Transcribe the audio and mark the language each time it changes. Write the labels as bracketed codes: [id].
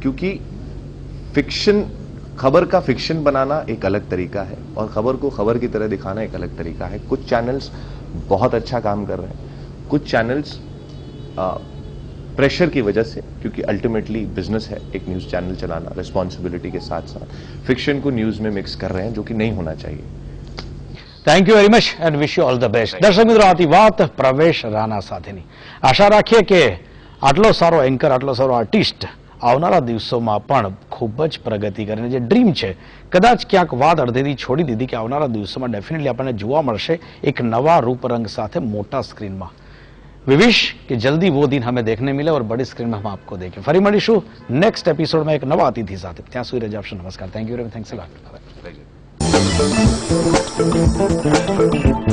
[hi] क्योंकि फिक्शन, खबर का फिक्शन बनाना एक अलग तरीका है और खबर को खबर की तरह दिखाना एक अलग तरीका है। कुछ चैनल्स बहुत अच्छा काम कर रहे हैं, कुछ चैनल्स प्रेशर की वजह से, क्योंकि अल्टीमेटली बिजनेस है एक न्यूज चैनल चलाना, रिस्पॉन्सिबिलिटी के साथ साथ फिक्शन को न्यूज में मिक्स कर रहे हैं, जो कि नहीं होना चाहिए। [en] Thank you very much and wish you all the best. [gu] દર્શક મિત્રો, આથી વાત પ્રવેશ રાણા સાથેની. આશા રાખીએ કે આટલો સારો એન્કર, આટલો સારો આર્ટિસ્ટ આવનારા દિવસોમાં પણ ખૂબ જ પ્રગતિ કરીને જે ડ્રીમ છે, કદાચ ક્યાંક વાત અડધેથી છોડી દીધી કે આવનારા દિવસોમાં ડેફિનેટલી આપણને જોવા મળશે એક નવા રૂપરંગ સાથે મોટા સ્ક્રીનમાં. [en] we wish [hi] कि जल्दी वो दिन हमें देखने मिले और बड़ी स्क्रीन में हम आपको देखें. [gu] फरी મળીશું नेक्स्ट एपिसोड में एक नवा अतिथि સાથે. ત્યાં સુધી રજા આપશો. નમસ્કાર. [en] Thank you very much. Thanks a lot.